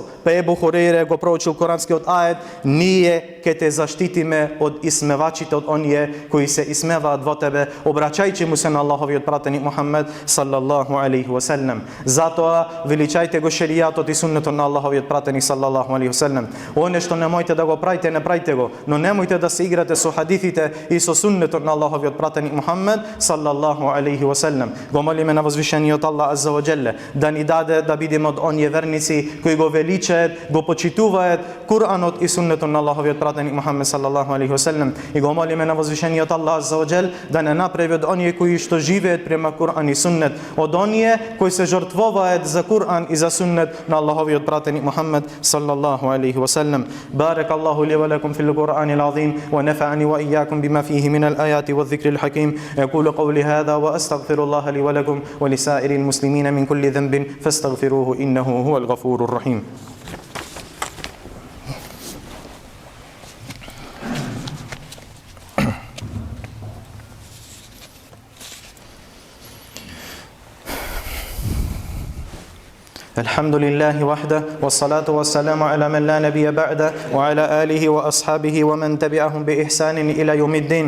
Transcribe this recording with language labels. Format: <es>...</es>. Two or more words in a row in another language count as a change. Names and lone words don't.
<mk>Па Ебу Хурейре го проучил коранскиот ајет: ние ќе те заштитиме од исмевачите, од оние кои се исмеваат во тебе, обраќајќи му се на Аллаховиот пратеник Мухамед</mk> <ar>صلى الله عليه وسلم.</ar> <mk>Затоа величајте го шеријатот и суннетот на Аллаховиот пратеник</mk> <ar>صلى الله عليه وسلم.</ar> <mk>Оне што немојте да го правите, не правите го, но немојте да се играте со хадисите и со суннетот на Аллаховиот пратеник Мухамед</mk> <ar>صلى الله عليه وسلم.</ar> <mk>Го молиме на возвишениот Аллах</mk> <ar>عز وجل</ar> <mk>да ни даде да бидеме од оние верници кои го величаат, го почитуваат Куранот и суннетот на Аллаховиот пратеник Мухамед</mk> <ar>صلى الله عليه وسلم.</ar> <mk>И го молиме на возвишениот Аллах</mk> <ar>عز وجل</ar> <mk>да не направи од оние кои што живеат према Куран и суннет, од оние кои се жртвуваат за Куран и за суннет на Аллаховиот пратеник Мухамед</mk> <ar>صلى الله عليه وسلم. بارك الله لي ولكم في القرآن العظيم ونفعني وإياكم بما فيه من الآيات والذكر الحكيم. أقول قولي هذا وأستغفر الله لي ولكم ولسائر المسلمين من كل ذنب فاستغفروه إنه هو الغفور الرحيم. الحمد لله وحده والصلاة والسلام على من لا نبي بعده وعلى آله وأصحابه ومن تبعهم بإحسان إلى يوم الدين.</ar>